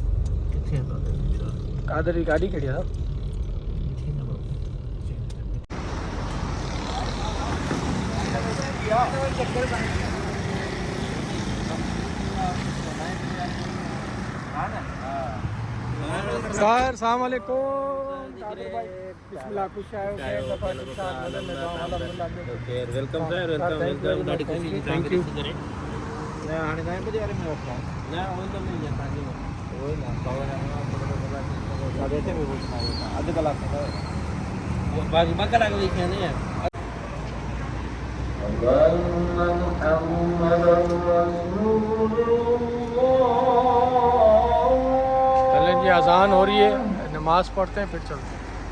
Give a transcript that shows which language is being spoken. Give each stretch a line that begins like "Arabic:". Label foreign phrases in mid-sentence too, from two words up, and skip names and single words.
Urdu: कादर की गाड़ी खड़ी है सर।
Arabic: السلام عليكم.
Urdu: बिस्मिल्लाह, खुश आए हो?
English: welcome sir, welcome. thank you.
Sindhi: हाणे 9 बजे वारे में मोकिलियां न, उहो त
Urdu: मिल जाता है वो ना साढ़े 8 में पहुंचना,
Sindhi: अधु कलाक में बाकी 2 कलाक लिखे नहीं है।
Urdu: चलें जी, अजान हो रही है, नमाज़ पढ़ते हैं फिर चलते हैं।